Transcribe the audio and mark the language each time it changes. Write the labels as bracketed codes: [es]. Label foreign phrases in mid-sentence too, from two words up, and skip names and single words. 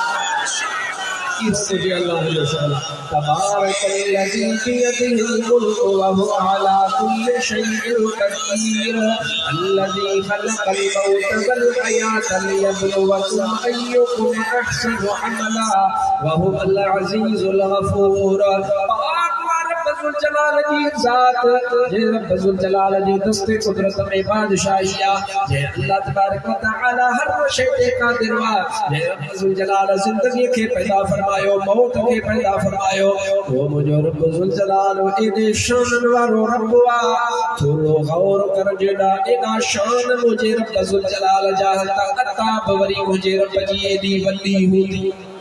[ar] تبارك الذي بيده الملك وهو على كل شيء قدير الذي خلق الموت والحياة ليبلوكم أيكم أحسن عملا وهو العزيز الغفور. [sd] रब जलाल जी ज़ात, जे [ar] رب ذو الجلال [sd] जी दस्ते कुदरत में बादशाही आहे, जे [ar] الله تبارك وتعالى [sd] हर शइ ते क़ादिर आहे, जे [ar] رب ذو الجلال [sd] ज़िंदगी खे पैदा फरमायो, मौत खे पैदा फरमायो। वो मुंहिंजो [ar] رب ذو الجلال [sd] एॾे शान वारो रब आहे, थोरो गौर कर जेॾा एॾा शान मुंहिंजे [ar] رب ذو الجلال [sd] जा त अताब वरी मुंहिंजे रब जी एॾी वॾी हूंदी।